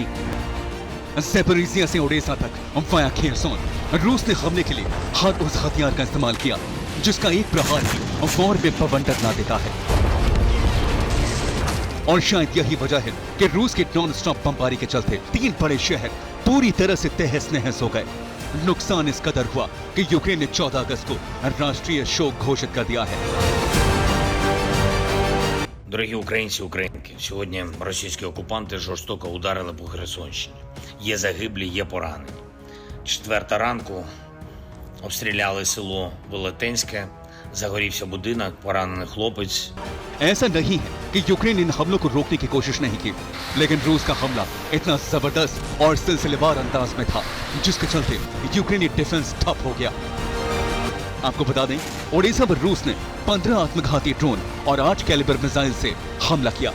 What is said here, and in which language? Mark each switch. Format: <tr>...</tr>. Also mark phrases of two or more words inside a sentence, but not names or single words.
<hi>ज़ैपोरिजिया से ओडेसा तक वाया खेरसोन रूस ने हमले के लिए हर उस हथियार का इस्तेमाल किया जिसका एक प्रहार ही वॉर में बवंडर ला देता है। और शायद यही वजह है कि रूस के</hi> <en>non stop</en> <hi>बमबारी के चलते 3 बड़े शहर पूरी तरह से तहस नहस हो गए। नुकसान इस कदर हुआ कि यूक्रेन ने 14 अगस्त को राष्ट्रीय शोक घोषित कर दिया है।</hi> <uk>Дорогі українці, українки, сьогодні російські окупанти жорстоко ударили по Херсонщині. Є загиблі, є поранені. 4 ранку обстріляли село Велетенське, загорівся будинок, поранений хлопець.</uk> <hi>ऐसा नहीं है कि यूक्रेन इन हमलों को रोकने की कोशिश नहीं की, लेकिन रूस का हमला इतना जबरदस्त और सिलसिलेवार अंदाज में था जिसके चलते यूक्रेनी डिफेंस ठप हो गया। आपको बता दें, ओडिशा पर रूस ने 15 आत्मघाती ड्रोन और 8 कैलिबर मिसाइल से हमला किया।</hi>